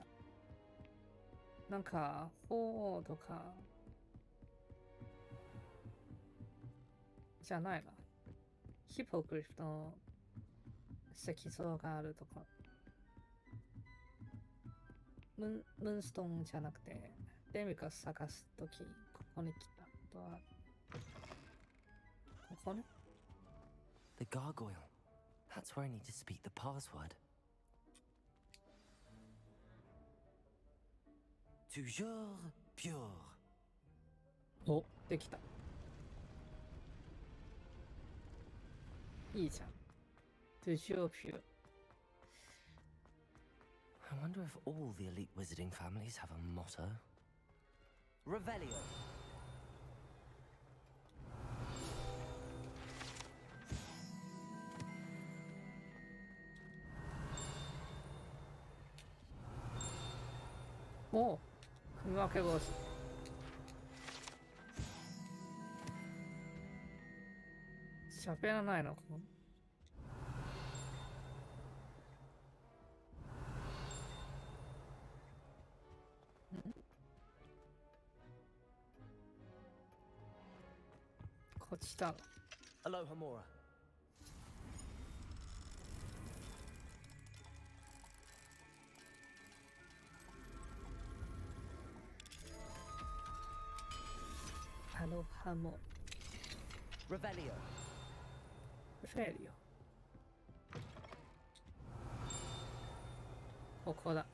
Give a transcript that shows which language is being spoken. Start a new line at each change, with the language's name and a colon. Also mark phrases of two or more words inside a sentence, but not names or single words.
Japanese: なんか、4とか、じゃないな。ヒポグリフの石像があるとか。ムーンストーンじゃなくて、デミカス探すとき、ここに来たとは。ここね。
English: The gargoyle. That's where I need to speak the password.
French: Toujours pure.
Japanese: お、できた。いいじゃん。
French: Toujours pure.
English: I wonder if all the elite wizarding families have a motto. Revelio.
Japanese: Oh, 組み分け腰。喋らないのかな。こっちだ。
English: Aloha Mora. Aloha Mora. Revelio. Revelio.
Japanese: ここだ。